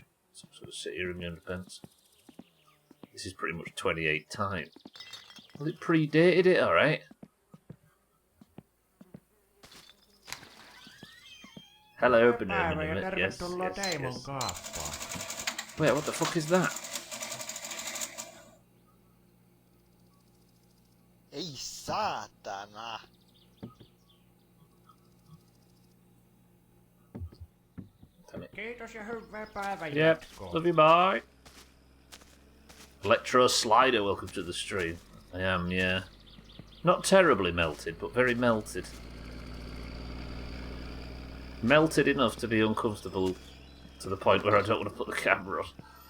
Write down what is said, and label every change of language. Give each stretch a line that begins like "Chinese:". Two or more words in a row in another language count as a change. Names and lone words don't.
English: So I'm sort of sit here in my underpants. This is pretty much 28 time. Well, it predated it, alright. Hello, banana. Yes. Wait, what the fuck is that?
Finnish: Ei saatana. Kiitos ja hyvää päivän
English: Yep.
Finnish: jatkoa.
English: Love you, bye. Electro Slider, welcome to the stream. I am, yeah. Not terribly melted, but very melted. Melted enough to be uncomfortable to the point where I don't want to put the camera on.